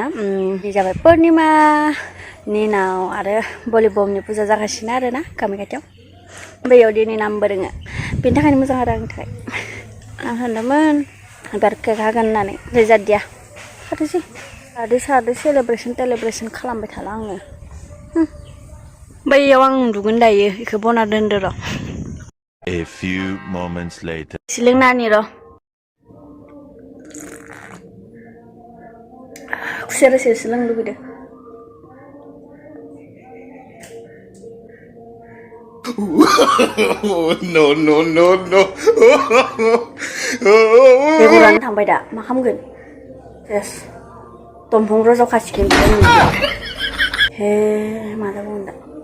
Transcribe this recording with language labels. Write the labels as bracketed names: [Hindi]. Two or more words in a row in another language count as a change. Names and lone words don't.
[Bodo] बे जाबाय पुर्निमानि उनाव आरो भलिबमनि फुजा जागासिनो आरोना गामि खाथियाव बैयाव दिनै नामबो दोङो बेनि थाखायनो मोजां आरो आंनि थाखाय। आं सानदोंमोन एबार केक हागोन होननानै जादिया हाथोंसै सादो सेलेब्रेसन खालामबाय थाला आङो। बैयाव आं उन्दुगोन दायो बेखौ बना दोनदो र'। [English] A few moments later. [Bodo] सिलोंनानि र' खुसेर रोसिसो लोंनो लुबैदों। No. बेगरानो थांबाय दा मा खालामगोन सेस दंफां रज' खासिगोन हे मा जाबावगोन दा।